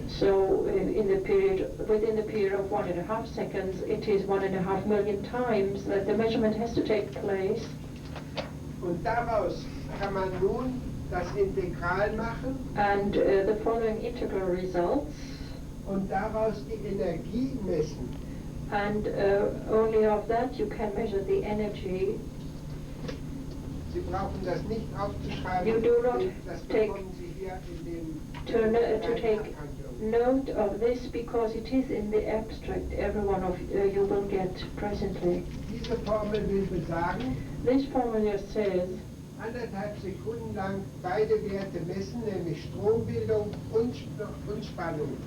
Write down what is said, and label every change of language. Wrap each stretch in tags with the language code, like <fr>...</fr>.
<en>So in the period, within the period of 1.5 seconds, it is 1.5 million times that the measurement has to take place.</en> <de>Und daraus kann man nun das Integral machen.</de> <en>And the following integral results.</en> <de>Und daraus die Energie messen.</de> <en>And only of that you can measure the energy.</en> <de>Sie brauchen das nicht aufzuschreiben.</de> <en>You do not</en> <de>das</de> <en>take</en> <de>bekommen Sie hier in dem</de> <en>to take note of this because it is in the abstract every one of you will get presently.</en> <de>Diese Formel will besagen,</de> <en>This formula says</en> <de>1,5 Sekunden lang beide Werte messen, nämlich Strombildung und Spannung.</de>